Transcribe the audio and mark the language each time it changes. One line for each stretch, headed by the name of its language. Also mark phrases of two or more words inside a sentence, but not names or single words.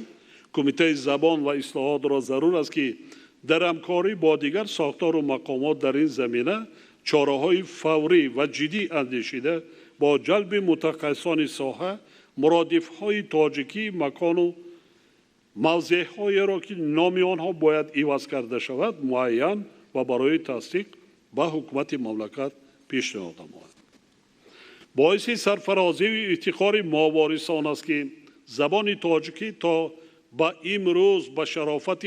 Persian: کمیته زبان و اصلاحات را ضرور است که در همکاری با دیگر ساختار و مقامات در این زمینه چاره‌های فوری و جدی اندیشیده با جلب متخصصان ساحه، مرادف‌های تاجیکی مکان و
Tajik: мавзеъҳоеро ки номи онҳо бояд иваз карда шавад муайян ва барои тасдиқ ба ҳукумати мамлакат пешниҳод намояд. боиси сарфарозиву ифтихори моворисон аст ки забони тоҷикӣ то ба имрӯз ба шарофати